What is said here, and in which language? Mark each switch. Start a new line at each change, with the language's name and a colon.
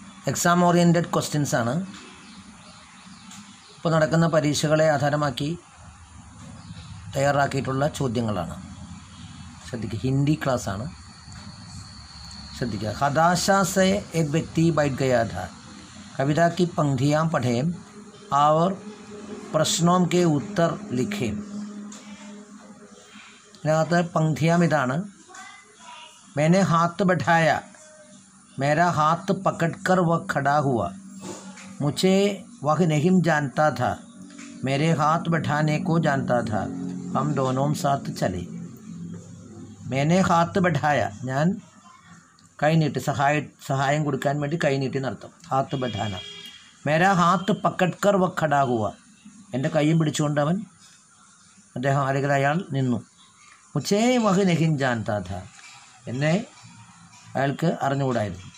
Malayalam: Exam oriented questions ആണ്. ഇപ്പോൾ നടക്കുന്ന പരീക്ഷകളെ ആധാരമാക്കി തയ്യാറാക്കിയിട്ടുള്ള ചോദ്യങ്ങളാണ്. ശ്രദ്ധിക്കുക, ഹിന്ദി ക്ലാസ് ആണ്. ശ്രദ്ധിക്കുക.
Hindi: हताशा से एक व्यक्ति बैठ गया था. कविता की पंक्तियाँ पढ़ें और प्रश्नों के उत्तर लिखें.
Malayalam: ഇതിനകത്ത് पंक्तियाँ ഇതാണ്.
Hindi: मैंने हाथ बढ़ाया, मेरा हाथ पकड़कर वह खड़ा हुआ, मुझे वह नहीं जानता था, मेरे हाथ बढ़ाने को जानता था, हम दोनों साथ चले. मैंने हाथ बढ़ाया,
Malayalam: ഞാൻ കൈ നീട്ടി, സഹായം കൊടുക്കാൻ വേണ്ടി കൈ നീട്ടി എന്നർത്ഥം.
Hindi: ഹാത്ത് ബഠാന. മേരാ ഹാത്ത് പക്കഡ്കർ വ ഖടാ ഹുവ,
Malayalam: എൻ്റെ കൈയും പിടിച്ചുകൊണ്ട് അദ്ദേഹം അല്ലെങ്കിൽ അയാൾ നിന്നു.
Hindi: മുച്ചേ വഹ് നഹിൻ ജാൻതാ ഥാ,
Malayalam: എന്നെ അയാൾക്ക് അറിഞ്ഞുകൂടായിരുന്നു.